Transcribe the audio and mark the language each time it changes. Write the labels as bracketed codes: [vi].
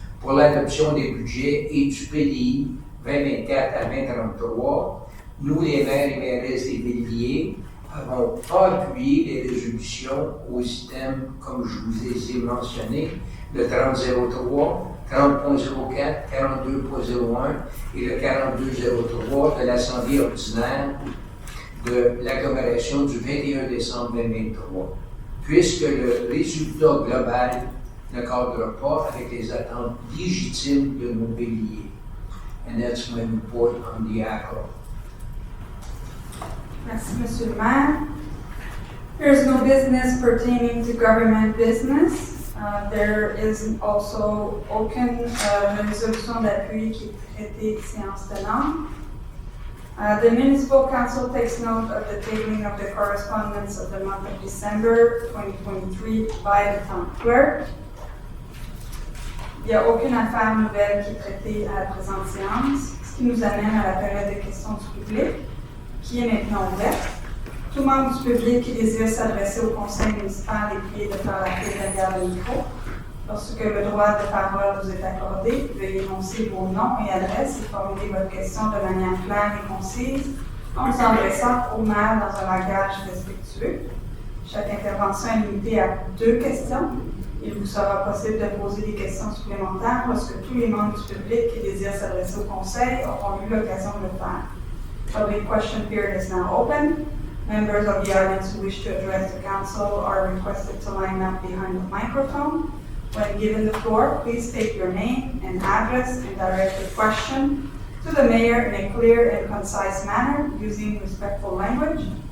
[fr] pour l'adoption des budgets et du PDI 2024 à 2033, nous, les maires et mairesses des Villiers, n'avons pas appuyé les résolutions aux items, comme je vous ai mentionné, le 3003, 30.04, 42.01 et le 4203 de l'Assemblée ordinaire de l'agglomération du 21 décembre 2023, puisque le résultat global ne cadre pas avec les attentes légitimes de nos villiers. [en] And that's my report on the ACRO. [fr] Merci, Monsieur le maire. [en] There is no business pertaining to government business. There is also [fr] aucune résolution d'appui qui est traitée de séance tenante. [en] The Municipal Council takes note of the tabling of the correspondence of the month of December 2023 by the town clerk. [fr] Il n'y a aucune affaire nouvelle qui est traitée à la présente séance, ce qui nous amène à la période de questions du public, qui est maintenant ouverte. Tout membre du public qui désire s'adresser au conseil municipal est prié de faire appel derrière le micro. Lorsque le droit de parole vous est accordé, veuillez énoncer vos noms et adresses et formuler votre question de manière claire et concise en vous adressant au maire dans un langage respectueux. Chaque intervention est limitée à 2 questions. Il vous sera possible de poser des questions supplémentaires lorsque tous les membres du public qui désirent s'adresser au conseil auront eu l'occasion de le faire. [en] Public question period is now open. Members of the audience who wish to address the council are requested to line up behind the microphone. When given the floor, please state your name and address and direct your question to the mayor in a clear and concise manner using respectful language.